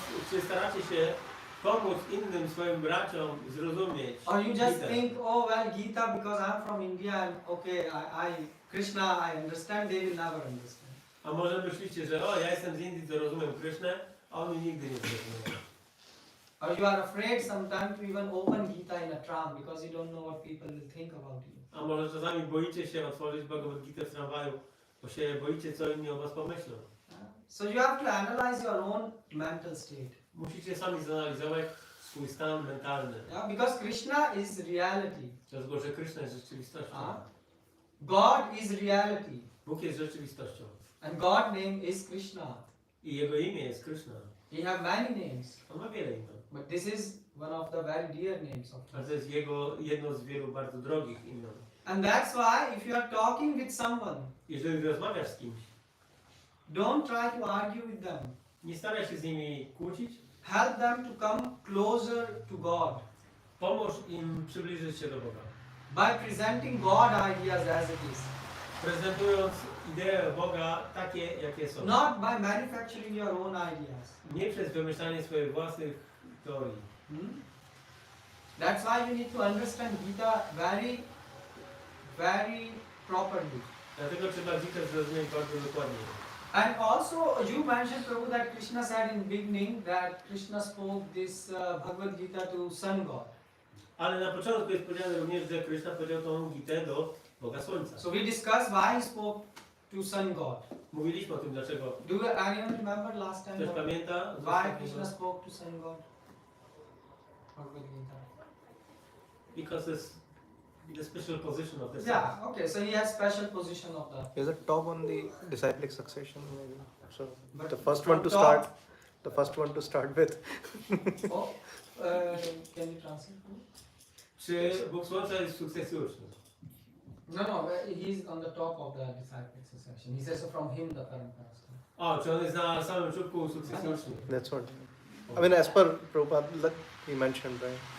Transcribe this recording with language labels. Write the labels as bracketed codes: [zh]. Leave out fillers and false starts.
[pl] Czy staracie się pomóc innym swoim braciom zrozumieć [en] Or you just [pl] Gitę? [en] think, oh well, Gita, because I'm from India and okay, Krishna, I understand, they will never understand. [pl] A może myślicie, że o, ja jestem z Indii, to rozumiem Krysznę, a oni nigdy nie zrozumieją. [en] Or you are afraid sometimes to even open Gita in a tram because you don't know what people will think about you. [pl] A może czasami boicie się otworzyć Bhagavad Gitę w tramwaju, bo się boicie, co inni o was pomyślą. [en] So you have to analyze your own mental state. [pl] Musicie sami zanalizować swój stan mentalny. [en] Yeah, because Krishna is reality. [pl] Dlatego, że Kryszna jest rzeczywistością. [en] God is reality. [pl] Bóg jest rzeczywistością. [en] And God's name is Krishna. [pl] I Jego imię jest Kryszna. [en] He have many names. [pl] On ma wiele imion. [en] But this is one of the very dear names of [pl] A [en] his. [pl] to jest jedno z wielu bardzo drogich imion. [en] And that's why if you are talking with someone, [pl] Jeżeli rozmawiasz z kimś, [en] don't try to argue with them. [pl] nie staraj się z nimi kłócić, [en] Help them to come closer to God [pl] pomóż im przybliżyć się do Boga. [en] by presenting God ideas as it is. [pl] Prezentując ideę Boga takie, jakie są. [en] Not by manufacturing your own ideas. [pl] Nie przez wymyślanie swoich własnych teorii. [en] That's why you need to understand Gita very, very properly. [pl] Dlatego trzeba Gitę zrozumieć bardzo dokładnie. [en] And also, you mentioned, Prabhu, that Krishna said in beginning that Krishna spoke this Bhagavad Gita to Sun God. [pl] Ale na początku jest powiedziane również, że Kryszna powiedział tą Gitę do Boga Słońca. [en] So we discussed why he spoke to Sun God. [pl] Mówiliśmy o tym, dlaczego. [en] Do anyone remember last time [pl] Ktoś pamięta? [en] why Krishna spoke to Sun God? Bhagavad Gita. Because it's the special position of the sun. Yeah, okay, so he has special position of the... Is it top on the disciplic succession maybe? So But the first from one to top- start, the first one to start with. Oh, can you translate? [pl] Czy Bóg Słońca jest sukcesjuszny? [en] No, he's on the top of the disciplic succession. He says so from him the parampara starts. [pl] O, czy on jest na samym czubku sukcesjuszny? [en] That's what. I mean, as per Prabhupada, like he mentioned, right?